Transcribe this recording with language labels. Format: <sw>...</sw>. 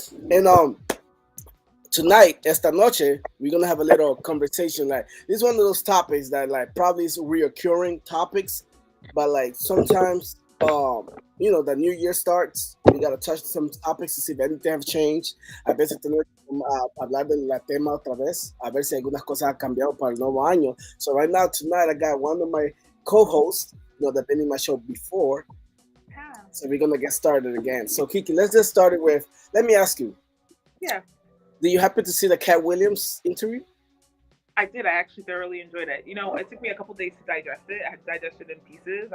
<en>And tonight,</en> <es>esta noche,</es> <en>we're gonna have a little conversation. Like this is one of those topics that like probably is reoccurring topics, but like sometimes the new year starts, we gotta touch some topics to see if anything have changed.</en> <es>A veces tenemos que hablar de la tema otra vez, a ver si algunas cosas han cambiado para el nuevo año.</es> <en>So right now tonight I got one of my co-hosts, that been in my show before. Yeah. So we're gonna get started again. So Kiki, let's just start it with. Let me ask you. Yeah. Do you happen to see the Cat Williams interview? I did. I actually thoroughly enjoyed it. It took me a couple days to digest it. I had to digest it in pieces.</en>